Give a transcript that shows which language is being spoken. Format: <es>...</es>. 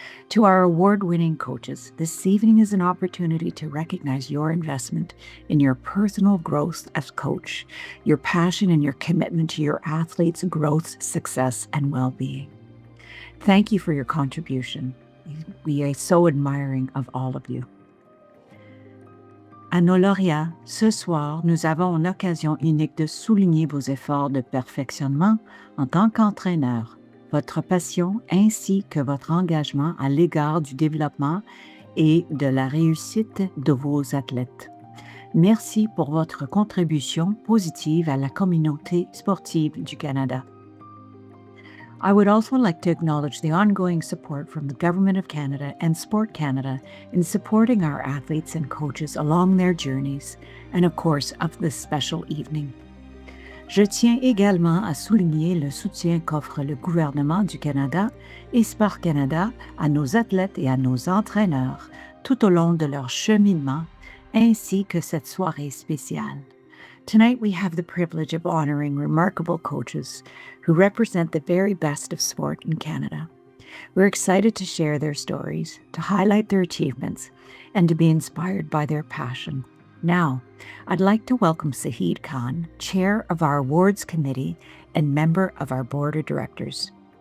<en>To our award-winning coaches, this evening is an opportunity to recognize your investment in your personal growth as coach, your passion and your commitment to your athletes' growth, success, and well-being. Thank you for your contribution. We are so admiring of all of you.</en> <fr>À nos lauréats, ce soir, nous avons une occasion unique de souligner vos efforts de perfectionnement en tant qu'entraîneur, votre passion ainsi que votre engagement à l'égard du développement et de la réussite de vos athlètes. Merci pour votre contribution positive à la communauté sportive du Canada.</fr> <en>I would also like to acknowledge the ongoing support from the Government of Canada and Sport Canada in supporting our athletes and coaches along their journeys, and of course of this special evening.</en> <fr>Je tiens également à souligner le soutien qu'offre le gouvernement du Canada et Sport Canada à nos athlètes et à nos entraîneurs tout au long de leur cheminement, ainsi que cette soirée spéciale.</fr> <en>Tonight we have the privilege of honoring remarkable coaches who represent the very best of sport in Canada. We're excited to share their stories, to highlight their achievements, and to be inspired by their passion. Now, I'd like to welcome Sahid Khan, Chair of our Awards Committee and member of our Board of Directors.</en>